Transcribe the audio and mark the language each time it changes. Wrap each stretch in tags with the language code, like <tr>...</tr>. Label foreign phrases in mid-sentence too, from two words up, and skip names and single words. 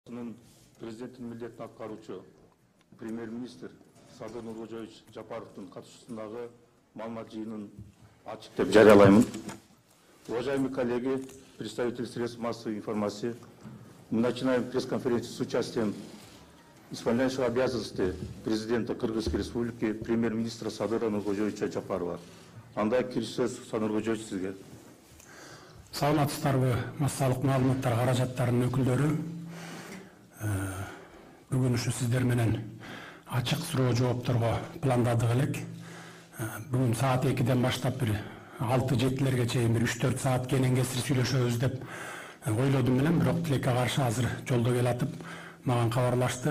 <ky>Президенттин милдетин аткаруучу премьер-министр Садыр Нуркожоевич Жапаровдун катышуусундагы маалымат жыйынын ачык деп жарыялаймын.</ky> <ru>Уважаемые коллеги, представители средств массовой информации, мы начинаем пресс-конференцию с участием исполняющего обязанности президента Кыргызской республики премьер-министра Садыра Нуркожоевича Жапарова.</ru> <ky>Андай сөз Нуркожоевич сизге. Саламатсыздарбы, массалык маалыматтар каражаттарынын өкүлдөрү. Бүгүн ушу сиздер менен ачык суроо жоопторго пландадык элек. Бүгүн саат 2-ден баштап бир 6-7-лерге чейин бир 3-4 саат кенен кесир сүйлөшөбүз деп ойлодум менен, бирок тилекке каршы азыр жолдо келатып мага кабарлашты.</ky>